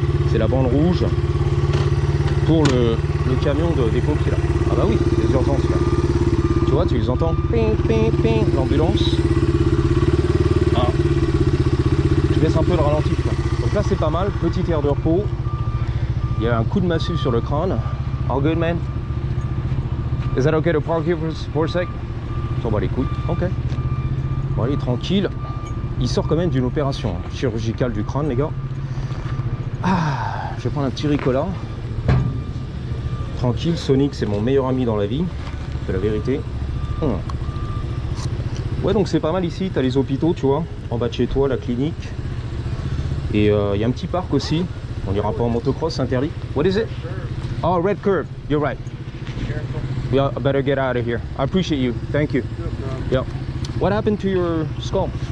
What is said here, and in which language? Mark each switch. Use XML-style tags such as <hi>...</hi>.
<fr>C'est la bande rouge pour le camion des pompiers là. Ah bah oui, les urgences là. Tu vois, tu les entends. Ping, ping, ping. L'ambulance. Ah. Je baisse un peu le ralenti. Donc là c'est pas mal, petite aire de repos. Il y a un coup de massue sur le crâne.</fr> <en>All good man? Is that okay to park here for a sec?</en> <fr>S'en bat les couilles. Ok. Bon allez, tranquille. Il sort quand même d'une opération chirurgicale du crâne, les gars. Ah, je vais prendre un petit Ricola. Tranquille, Sonic c'est mon meilleur ami dans la vie. C'est la vérité. Ouais, donc c'est pas mal ici. T'as les hôpitaux, tu vois. En bas de chez toi, la clinique. Et il y a un petit parc aussi. On n'ira pas en motocross, c'est interdit.</fr> <en>What is it? Oh, red curve. You're right. We better get out of here. I appreciate you. Thank you. Yeah. What happened to your skull?</en>